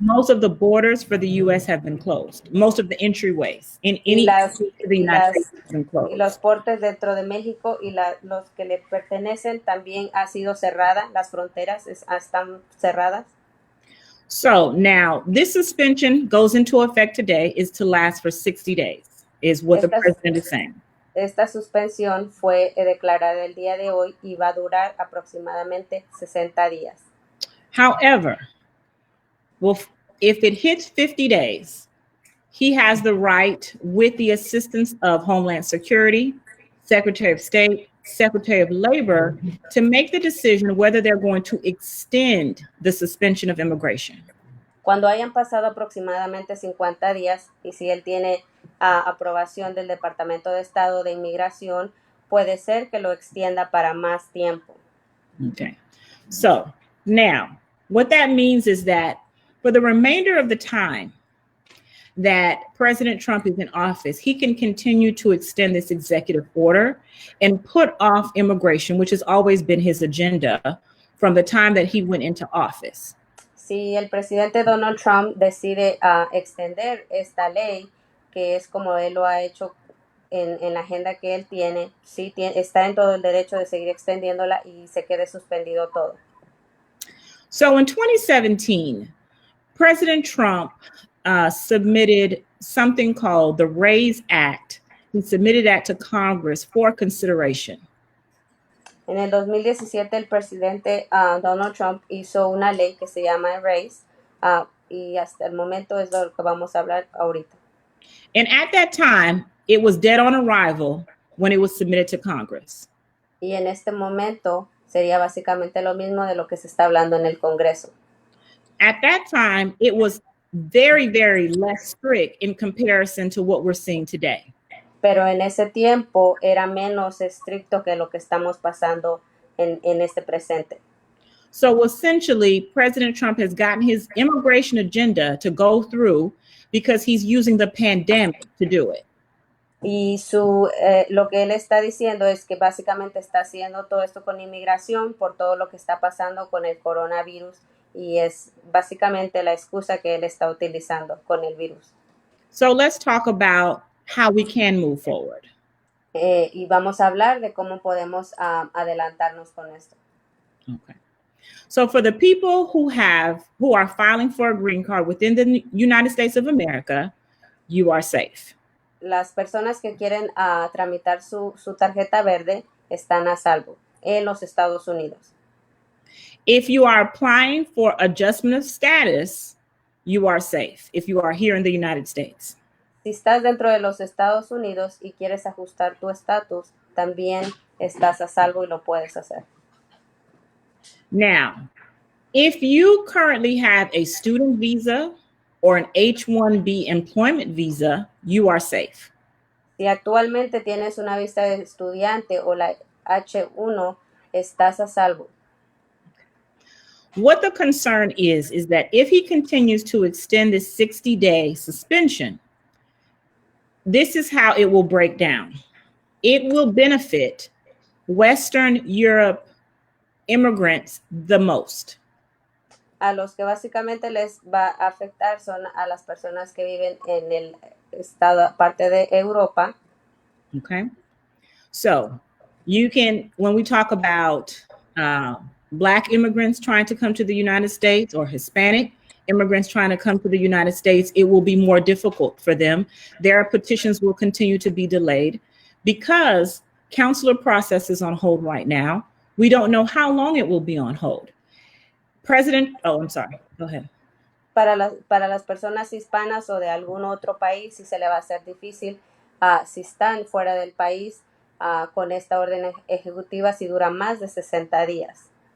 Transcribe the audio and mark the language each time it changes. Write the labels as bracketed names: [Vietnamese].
[English] Most of the borders for the U.S. have been closed. Most of the entryways in any country to the United States have been closed. [Spanish] Y los portes dentro de México y los que le pertenecen también ha sido cerrada. Las fronteras están cerradas. [English] So now this suspension goes into effect today is to last for 60 days, is what the president is saying. [Spanish] Esta suspensión fue declarada el día de hoy y va a durar aproximadamente 60 días. [English] However, if it hits 50 days, he has the right, with the assistance of Homeland Security, Secretary of State, Secretary of Labor, to make the decision whether they're going to extend the suspension of immigration. [Spanish] Cuando hayan pasado aproximadamente 50 días y si él tiene aprobación del Departamento de Estado de Inmigración, puede ser que lo extienda para más tiempo. [English] Okay. So now, what that means is that for the remainder of the time that President Trump is in office, he can continue to extend this executive order and put off immigration, which has always been his agenda from the time that he went into office. [Spanish] Si el presidente Donald Trump decide extender esta ley, que es como él lo ha hecho en la agenda que él tiene, sí está en todo el derecho de seguir extendiéndola y se quede suspendido todo. [English] So in 2017, President Trump submitted something called the RAISE Act. He submitted that to Congress for consideration. [Spanish] En el 2017 el presidente Donald Trump hizo una ley que se llama RAISE y hasta el momento es de lo que vamos a hablar ahorita. [English] And at that time, it was dead on arrival when it was submitted to Congress. [Spanish] Y en este momento sería básicamente lo mismo de lo que se está hablando en el Congreso. [English] At that time, it was very, very less strict in comparison to what we're seeing today. [Spanish] Pero en ese tiempo era menos estricto que lo que estamos pasando en este presente. [English] So essentially, President Trump has gotten his immigration agenda to go through because he's using the pandemic to do it. [Spanish] Y lo que él está diciendo es que básicamente está haciendo todo esto con inmigración por todo lo que está pasando con el coronavirus y es básicamente la excusa que él está utilizando con el virus. [English] So let's talk about how we can move forward. [Spanish] Y vamos a hablar de cómo podemos adelantarnos con esto. [English] Okay. So for the people who are filing for a green card within the United States of America, you are safe. [Spanish] Las personas que quieren tramitar su tarjeta verde están a salvo en los Estados Unidos. [English] If you are applying for adjustment of status, you are safe if you are here in the United States. [Spanish] Si estás dentro de los Estados Unidos y quieres ajustar tu estatus, también estás a salvo y lo puedes hacer. [English] Now, if you currently have a student visa or an H-1B employment visa, you are safe. [Spanish] Si actualmente tienes una visa de estudiante o la H1, estás a salvo. [English] What the concern is that if he continues to extend this 60-day suspension, this is how it will break down. It will benefit Western Europe immigrants the most. [Spanish] A los que básicamente les va a afectar son a las personas que viven en el estado, parte de Europa. [English] Okay. So you can, when we talk about Black immigrants trying to come to the United States or Hispanic immigrants trying to come to the United States, it will be more difficult for them. Their petitions will continue to be delayed because consular process is on hold right now. We don't know how long it will be on hold. I'm sorry, go ahead. [Spanish] Para las personas hispanas o de algún otro país, sí se le va a hacer difícil si están fuera del país con esta orden ejecutiva si dura más de 60 días.